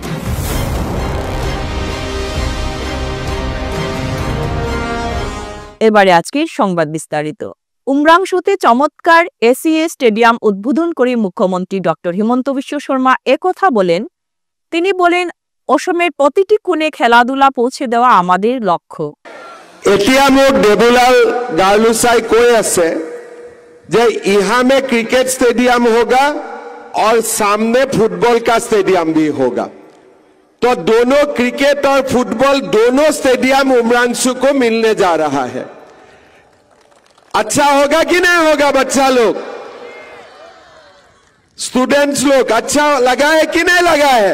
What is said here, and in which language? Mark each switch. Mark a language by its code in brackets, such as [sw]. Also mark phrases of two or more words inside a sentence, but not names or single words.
[bn] এবারে আজকের সংবাদ বিস্তারিত। উমরাংশুতে চমৎকার SEA স্টেডিয়াম উদ্বোধন করে মুখ্যমন্ত্রী ডক্টর হিমন্ত বিশ্ব শর্মা একথা বলেন। তিনি বলেন, অসমের প্রতিটি কোণে খেলাধুলা পৌঁছে দেওয়া আমাদের লক্ষ্য। [as] এতিয়া মোক দেবুলাল গার্লুসাই কৈ আছে যে [hi] यहाँ में क्रिकेट स्टेडियम होगा और सामने फुटबॉल का स्टेडियम भी होगा, तो दोनों क्रिकेट और फुटबॉल दोनों स्टेडियम उमरांशु को मिलने जा रहा है। अच्छा होगा कि नहीं होगा? बच्चा लोग, स्टूडेंट्स लोग, अच्छा लगा है कि नहीं लगा है?